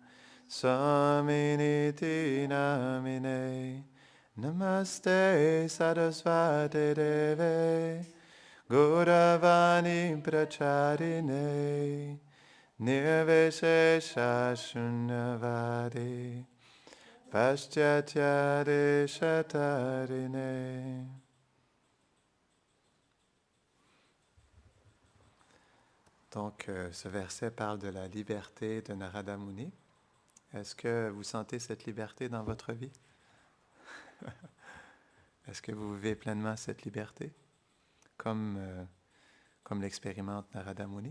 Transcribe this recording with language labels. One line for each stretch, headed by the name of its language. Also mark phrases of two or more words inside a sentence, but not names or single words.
Sanskrit: स्वामिनिति नामिने, नमस्ते सरस्वती देवे, गौरवाणी प्रचारिणे, निर्विशेष शून्यवादी, पाश्चात्य देशतारिणे.
French: Donc, ce verset parle de la liberté de Narada Muni. Est-ce que vous sentez cette liberté dans votre vie? Est-ce que vous vivez pleinement cette liberté, comme l'expérimente Narada Muni?